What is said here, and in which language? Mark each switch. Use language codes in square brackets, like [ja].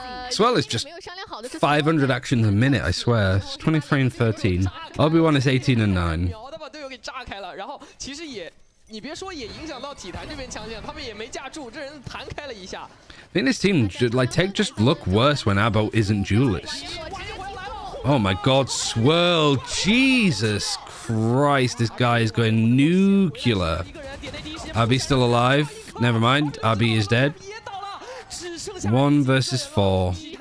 [en] ，Swell is just 500 actions a minute, I swear. It's 23 and 13. Obi-Wan is 18 and 9. [zh] 秒的把队友给炸开了，然后其实也。你别说，也影响到体坛这边强线，他们也没架住，这人弹开了一下。 [en] I think this team like TEC just look worse when Abo isn't duelist. Oh my God, Swirl! Jesus Christ, this guy is going nuclear. Abby's still alive. Never mind, Abby is dead. 1 versus 4.